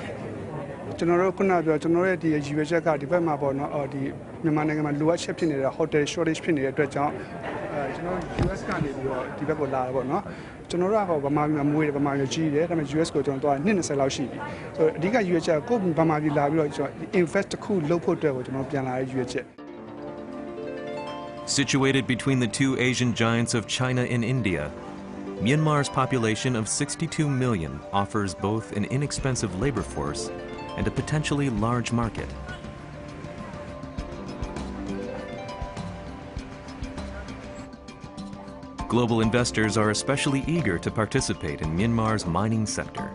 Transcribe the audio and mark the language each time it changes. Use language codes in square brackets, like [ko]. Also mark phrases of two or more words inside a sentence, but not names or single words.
[my] ကျွန်တော်တို့ခုနပြောကျွန်တော်ရဲ့ဒီရည်ရွယ်ချက်ကဒီဘက်မှာပေါ့နော်ဒီမြန်မာနိုင်ငံမှာလိုအပ်ချက်ဖြစ်နေတဲ့ [en] hotel shortage [my] ဖြစ်နေတဲ့အတွက်ကြောင့်ကျွန်တော် US ကနေပြီးတော့ဒီဘက်ကိုလာတာပေါ့နော်ကျွန်တော်တို့ကဗမာပြည်မှာမွေးတယ်ဗမာပြည်ကြီးတယ်ဒါပေမဲ့ US ကိုကျွန်တော်တို့က20လောက်ရှိပြီဆိုတော့အဓိကရည်ရွယ်ချက်ကကိုဗမာပြည်လာပြီးတော့ကျွန်တော် invest တစ်ခုလုပ်ဖို့အတွက်ကိုကျွန်တော်ပြန်လာရည်ရွယ်ချက် [en] Situated between the two Asian giants of China and India, Myanmar's population of 62 million offers both an inexpensive labor force and a potentially large market. Global investors are especially eager to participate in Myanmar's mining sector.